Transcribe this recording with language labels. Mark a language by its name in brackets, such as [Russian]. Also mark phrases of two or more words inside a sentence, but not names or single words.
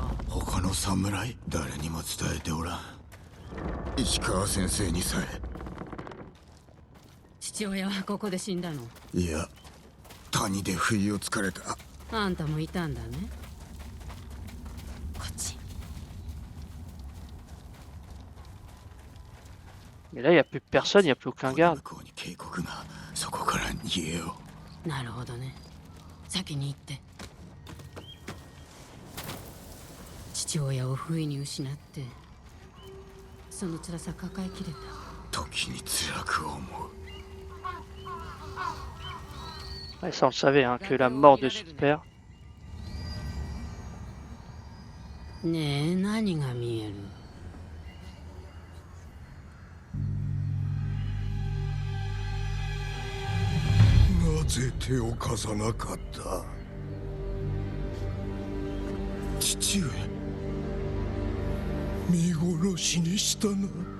[Japanese] 他の侍？誰にも伝えておらん。石川先生にさえ。父親はここで死んだの？いや、谷で不意をつかれた。あんたもいたんだね。こっち。 [French] Mais là, il n'y a plus personne, il n'y a plus aucun garde. [Japanese] 向こうに警告が。そこから逃げよう。なるほどね。先に行って。父親を不意に失ってその辛さ抱えきれた。時に辛く思う。 [French] Ouais, ça on le savait, hein, que la mort de son père. [Japanese] ねえ、何が見える？なぜ手を貸さなかった？父上、見殺しにしたな。